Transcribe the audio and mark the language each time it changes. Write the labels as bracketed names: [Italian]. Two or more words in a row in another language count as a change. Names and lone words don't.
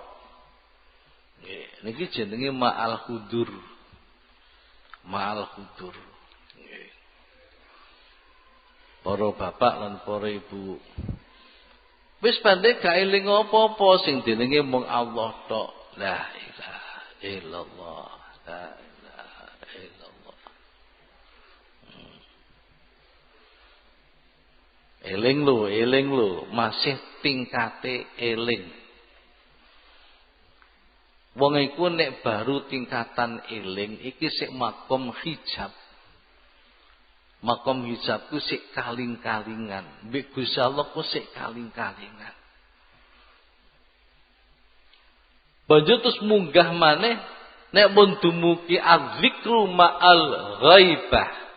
[Javanese] Nggih, niki jenenge [Arabic] مع الحضور. مع الحضور. Nggih. [Javanese] Para bapak lan para ibu. Wis pandhe gak eling apa-apa, sing dilingi mung Allah tok. [Arabic] لا إله إلا الله. لا إله إلا الله. [Javanese] Eling lho, masih tingkate eling. Wong iku nek baru tingkatan eling iki sik [Arabic] مقام حجاب. مقام حجاب [Javanese] ku sik kaling-kalingan. Mbek Gusti Allah ku sik kaling-kalingan. Banjur terus munggah maneh nek mun dumugi [Arabic] الذكر مع الغيبة.